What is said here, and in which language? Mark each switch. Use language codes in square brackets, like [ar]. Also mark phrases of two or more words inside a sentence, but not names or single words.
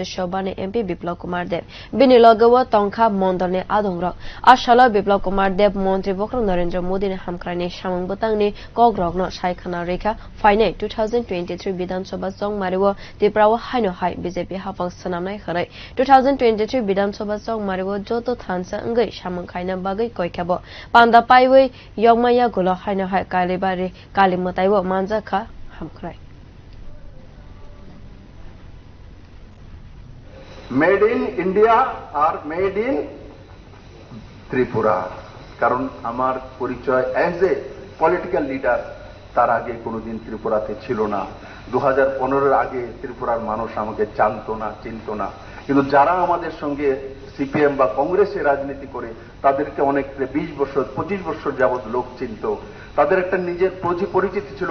[trp] Sabha ne MP Biplab Kumar Deb binilagawa tongkha mondor ne adongrok ashala Biplab Kumar Deb montri bokrang Narendra Modi ne hamkrani samang butang ne kogrok no saikhana rekha faine 2023 Bidhan Sabha song mariwo tiprawa haino hai BJP hapang sanamnai kharai 2023 Bidhan Sabha song mariwo joto thansa ngai samang khaina bagai koikhabo panda paiwei yongmaya gulo haino hai kalibari kalimotaiwo manjaka hamkrai [en] Made in India [bn] আর [en] Made in Tripura [bn] কারণ আমার পরিচয় [en] as a political leader [bn] তার আগে কোনোদিন ত্রিপুরাতে ছিল না 2015 এর আগে ত্রিপুরার মানুষ আমাকে জানতো না চিনতো না কিন্তু যারা আমাদের সঙ্গে সিপিএম বা কংগ্রেসে রাজনীতি করে তাদেরকে অনেক 20 বছর 25 বছর যাবত লোক চিনতো তাদের একটা নিজের পরিচিতি ছিল